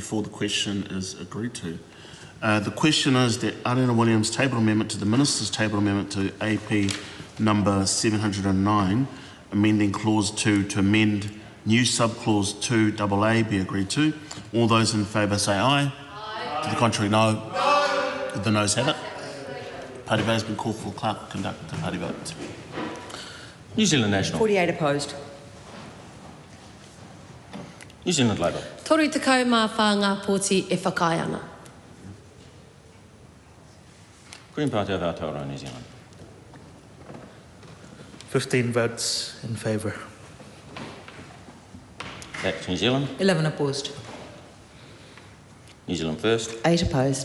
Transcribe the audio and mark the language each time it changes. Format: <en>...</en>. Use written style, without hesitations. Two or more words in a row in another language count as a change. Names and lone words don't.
<en>The question is agreed to. The question is that Aotearoa Williams' table amendment to the Minister's table amendment to AP number 709, amending clause 2 to amend new subclause 2AA be agreed to. All those in favour say aye. Aye. To the contrary, no. No. The noes have it. Party vote has been called for. The clerk will conduct the party vote. New Zealand National. 48 opposed. New Zealand Labour.</en> <mi>Toru te kaumā whāngā pōti e whakae ana.</mi> <en>Green Party of Aotearoa, New Zealand. 15 votes in favour. Act New Zealand. 11 opposed. New Zealand First. 8 opposed.</en>